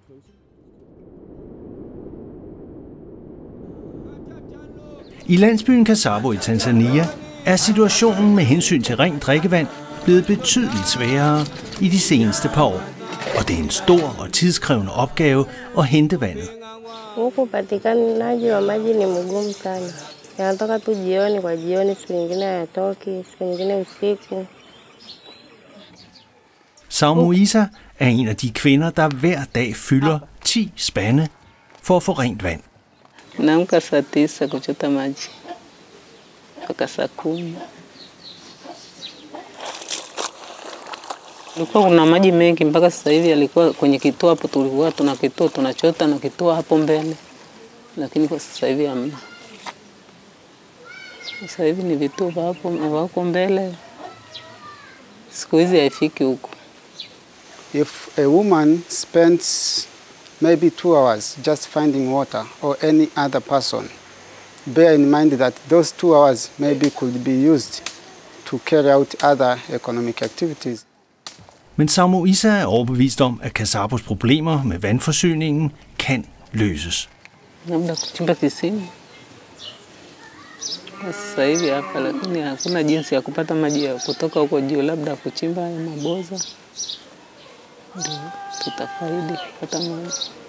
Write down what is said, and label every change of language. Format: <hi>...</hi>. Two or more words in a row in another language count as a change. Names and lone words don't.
<da>I landsbyen Kasabo i Tanzania er situationen med hensyn til rent drikkevand blevet betydeligt sværere i de seneste par år. Og det er en stor og tidskrævende opgave at hente vandet.</da> <sw>Upatikanaji wa maji ni mgumu sana. Yanatoka tu jioni kwa jioni, siku nyingine hayatoki, siku nyingine usiku.</sw> <da>Saumu Isa er en af de kvinder, der hver dag fylder 10 spande for at få rent vand.</da> <sw>Naamka saa 9 kuchota maji mpaka saa 10. Kulikuwa kuna maji mengi mpaka sasa hivi yalikuwa kwenye kituo hapo, tulikuwa tuna kituo tunachota na kituo hapo mbele, lakini kwa sasa hivi hamna. Sasa hivi ni vituo hapo mbele, siku hizi haifiki huko.</sw> <en>If a woman spends maybe 2 hours just finding water or any other person, bear in mind that those 2 hours maybe could be used to carry out other economic activities.</en> <da>Men Saumu Isa er overbevist om, at Kasabos problemer med vandforsyningen kan løses.</da> <sw>Labda kuchimba kisima. Sasa hivi hapa lakini hakuna jinsi ya kupata maji kutoka huko juu, labda kuchimba haya maboza. Ndio tutafaidi kupata maji.</sw>